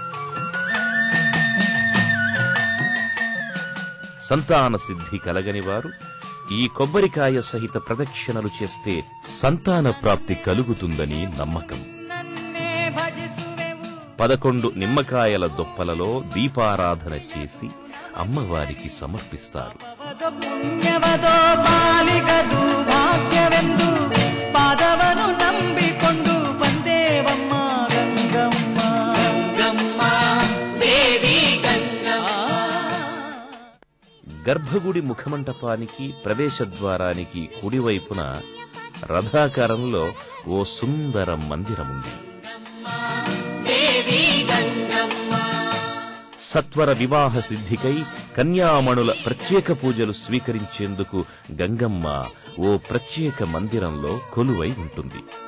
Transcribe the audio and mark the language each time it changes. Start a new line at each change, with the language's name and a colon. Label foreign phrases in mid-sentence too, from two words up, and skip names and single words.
Telugu: సంతాన సిద్ధి కలగని వారు ఈ కొబ్బరికాయ సహిత ప్రదక్షిణలు చేస్తే సంతాన ప్రాప్తి కలుగుతుందని నమ్మకం. 11 నిమ్మకాయల దొప్పలలో దీపారాధన చేసి అమ్మవారికి సమర్పిస్తారు.
Kannada: పుణ్ಯವದೋ ಪಾಲಿಗದು ಭಾಗ್ಯವೆಂದು ಪಾದವನು ನಂಬಿಕೊಂಡು ಬಂದೇವಮ್ಮ ಗಂಗಮ್ಮ ಗಂಗಮ್ಮ ದೇವಿ ಗಂಗಮ್ಮ.
Telugu: గర్భగుడి ముఖమంటపానికి ప్రవేశద్వారానికి కుడివైపున రథాకారంలో ఓ సుందర మందిరముంది. సత్వర వివాహ సిద్ధికై కన్యామణుల ప్రత్యేక పూజలు స్వీకరించేందుకు గంగమ్మ ఓ ప్రత్యేక మందిరంలో కొలువై ఉంటుంది.